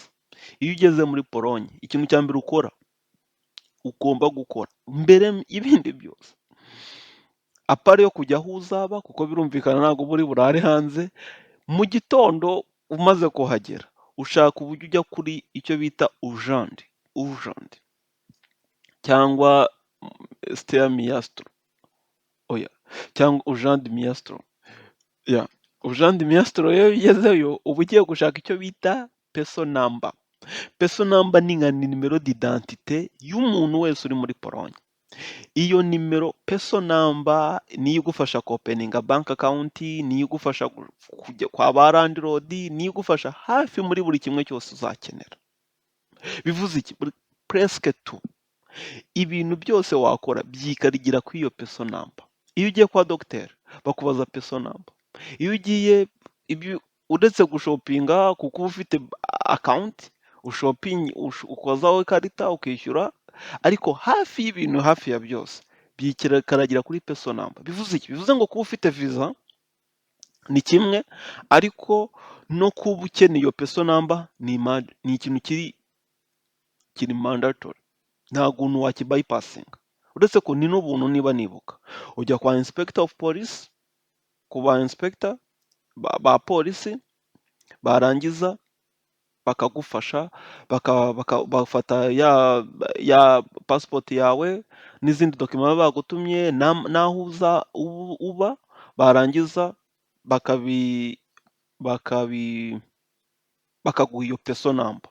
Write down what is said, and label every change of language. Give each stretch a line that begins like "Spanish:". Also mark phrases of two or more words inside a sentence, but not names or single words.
Kinyarwanda: Iyo ugeze muri Pologne, ikintu cya mbere ugomba gukora mbere y'ibindi byose, apart yo kujya aho uzaba, kuko birumvikana ntabwo muri burare hanze, mu gitondo umaze kuhagera ushaka uburyo ujya kuri icyo bita urgent cyangwa Stella Miastro, cyangwa Urgent Miastro. Urgent Miastro iyo ugezeyo uba ugiye gushaka icyo bita
English: peso number. Peso number
Kinyarwanda: ni nka nimero d'identité y'umuntu wese uri muri Pologne. Iyo nimero
English: peso number
Kinyarwanda: niyo igufasha openinga
English: bank account,
Kinyarwanda: niyo igufasha kujya kwa ba landlord, niyo igufasha hafi muri buri kimwe cyose uzakenera. Bivuze iki?
French: Presque tout.
Kinyarwanda: Ibintu byose wakora byikarigira kuri iyo
English: peso number.
Kinyarwanda: Iyo ugiye kwa docteur bakubaza
English: peso number.
Kinyarwanda: Iyo ugiye uretse gushopinga, kuko uba ufite account ushoping, ukozaho ikarita ukishyura, ariko hafi y'ibintu, hafi ya byose byikaragira kuri
English: peso number.
Kinyarwanda: Bivuze iki? Bivuze ngo kuba ufite visa ni kimwe, ariko no kuba ukeneye iyo
English: peso number
Kinyarwanda: ni ikintu kiri mandatory. Ntabwo umuntu wakibypassinga, uretse ko ni n'ubuntu. Niba nibuka, ujya kwa
English: inspector of police,
Kinyarwanda: ku ba inspector ba polisi, barangiza bakagufasha, bafata ya passport yawe n'izindi document baba bagutumye, n'aho uba, barangiza bakaguha iyo
English: peso number.